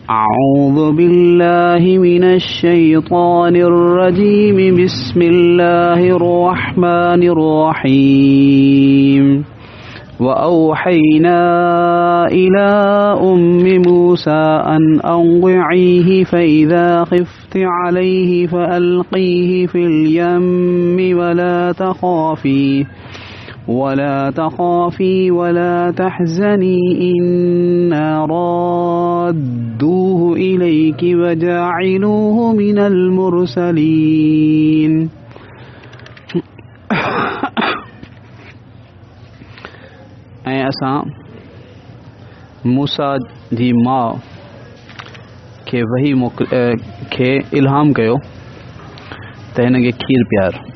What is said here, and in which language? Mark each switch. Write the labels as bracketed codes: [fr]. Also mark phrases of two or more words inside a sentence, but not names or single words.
[ar] أعوذ بالله من الشيطان الرجيم بسم الله الرحمن الرحيم وأوحينا إلى أم موسى أن أرضعيه فإذا خفت عليه فألقيه في اليم ولا تخافي ولا تحزني إنا رادوه إليك وجاعلوه من المرسلين [sd] ऐं असां मूसा जी माउ खे वही खे इल्हाम कयो त हिनखे खीर प्यार।